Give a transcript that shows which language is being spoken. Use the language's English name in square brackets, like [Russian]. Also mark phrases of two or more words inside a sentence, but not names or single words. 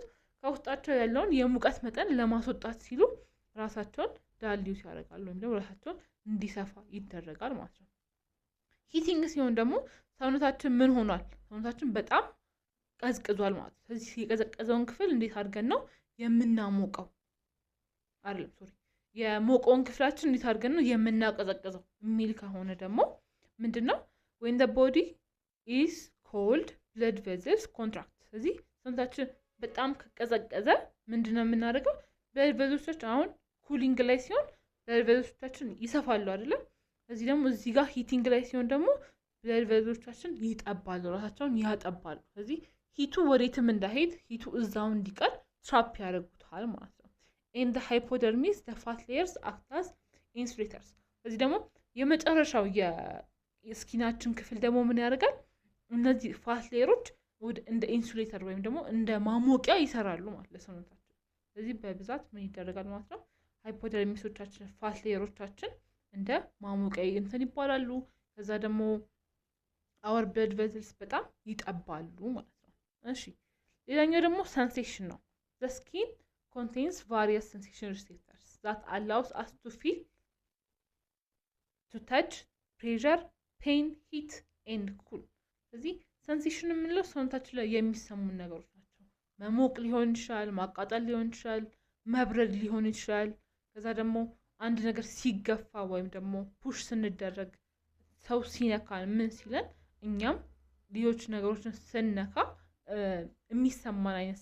[Amharic] ከውስጣቸው ያለውን የሙቀት መጠን ለማስወጣት ሲሉ ራሳቸውን ዳይሌት ያደርጋሉ ወይም ደግሞ ራሳቸውን እንዲሰፋ ይደረጋል ማለት ነው። ሂቲንግ ሲሆን ደግሞ ሰውነታችን ምን ሆኗል? ሰውነታችን በጣም ቀዝቅዟል ማለት ነው። ስለዚህ የቀዘቀዘውን ክፍል እንዴት አድርገን ነው የምናሞቀው አይደለም ሶሪ የሞቀውን ክፍላችን እንዴት አድርገን ነው የምናቀዘቅዘው የሚል ከሆነ ደግሞ ምንድነው [English] when the body is cold blood vessels contract [Amharic] ስለዚህ ሰውነታችን በጣም ከቀዘቀዘ ምንድነው የምናደርገው [English] blood vessels [Amharic] አሁን ኩሊንግ ላይ ሲሆን [English] blood vessels [Amharic] ይሰፋሉ አይደለ እዚህ ደግሞ እዚህ ጋር ሂቲንግ ላይ ሲሆን ደግሞ [English] blood vessels [Amharic] ይጠባሉ ራሳቸውን ያጠባሉ ስለዚህ ሂቱ ወዴትም እንዳይሄድ ሂቱ እዛው እንዲቀር ትራፕ ያደርጉታል ማለት ነው [English] in the hypodermis the fat layers act as insulators [Amharic] ስለዚህ ደግሞ የመጨረሻው የስኪናችን ክፍል ደግሞ ምን ያደርጋል እነዚህ [English] fat layers [Amharic] እንደ ኢንሱሌተር ወይም ደግሞ እንደ ማሞቂያ ይሰራሉ ማለት ለሰውነታችን ስለዚህ በብዛት ምን ይደረጋል ማለት ነው ሃይፖደርሚሶቻችን [English] fat layers [Amharic] እንደ ማሞቂያ እንትን ይባላሉ ከዛ ደግሞ [English] our blood vessels [Amharic] በጣም ይጠባሉ ማለት ነው እሺ ሌላኛው ደግሞ sensation ነው [English] the skin contains various sensation receptors that allows us to feel to touch pressure pain heat and cool [Amharic] ስለዚህ sensation የምንለው ሰውነታችን ላይ የሚሰሙ ነገሮች ናቸው መሞቅ ሊሆን ይችላል ማቃጠል ሊሆን ይችላል መብረድ ሊሆን ይችላል ከዛ ደግሞ አንድ ነገር ሲገፋ ወይም ደግሞ ፑሽ ስንደረግ ሰው ሲነካን ምን ሲለን እኛም ሌሎች ነገሮችን ስንነካ የሚሰማን አይነት